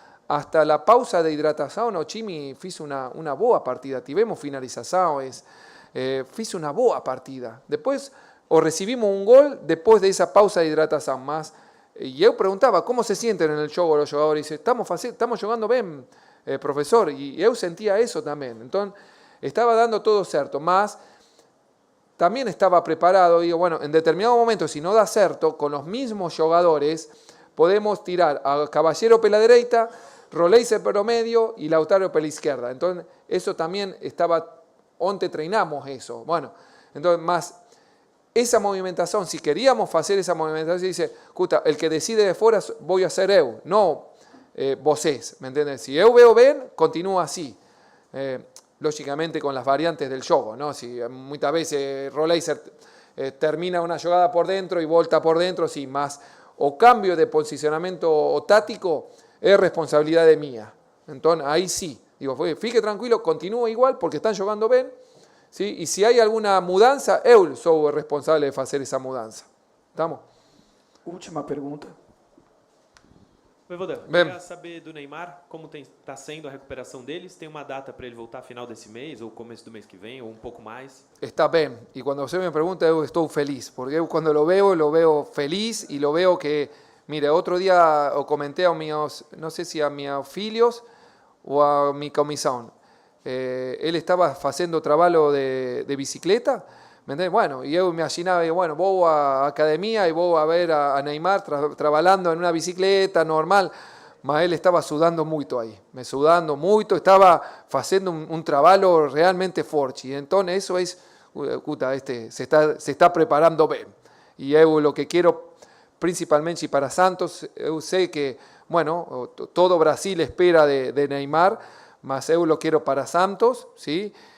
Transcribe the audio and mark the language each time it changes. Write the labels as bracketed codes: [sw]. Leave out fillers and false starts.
[es] hasta la [pt] pausa de hidratação, o time fez uma boa partida. Tivemos finalizações, fiz uma boa partida. Depois, [es] recibimos [pt] um gol depois dessa pausa de hidratação. Mas, e eu perguntava, como se sentem no jogo os jogadores? E estamos jogando bem, professor. E eu sentia isso também. Então, estava dando todo certo, mas [es] también estaba preparado. Digo, bueno, en determinado momento, si no da certo, con los mismos jugadores, podemos tirar a Caballero pela derecha, Roleiser pelo medio y Lautaro pela izquierda. Entonces, eso también estaba, onte treinamos eso. Bueno, entonces, más esa movimentación, si queríamos hacer esa movimentación, dice, [pt] escuta, [es] el que decide de fuera voy a ser [pt] eu, no vocês, [es] ¿me entiendes? Si eu veo bien, continúa así. Lógicamente con las variantes del juego, ¿no? Si muchas veces Roleiser termina una jugada por dentro y volta por dentro, sí, más o cambio de posicionamiento táctico es responsabilidad de mía. Entonces ahí sí, digo, fique tranquilo, continúa igual porque están jugando bien, ¿sí? Y si hay alguna mudanza, [pt] eu soy [es] el responsable de hacer esa mudanza. ¿Estamos? [pt] Última pergunta. Voivoda, queria saber do Neymar, como está sendo a recuperação deles. Tem uma data para ele voltar final desse mês, ou começo do mês que vem, ou um pouco mais? Está bem. E quando você me pergunta, eu estou feliz. Porque eu, quando [es] lo veo feliz e lo veo que... [pt] Mira, outro dia eu comentei a meus, não sei se a meus filhos ou a minha comissão. Ele estava fazendo trabalho de bicicleta, [es] ¿me entiendes? Bueno, y yo me imaginaba, bueno, voy a academia y voy a ver a Neymar trabajando en una bicicleta normal, [pt] mas [es] él estaba sudando mucho ahí, estaba haciendo un trabajo realmente fuerte, y entonces eso es, se está preparando bien, y yo lo que quiero principalmente para Santos, yo sé que, bueno, todo Brasil espera de Neymar, mas yo lo quiero para Santos, ¿sí?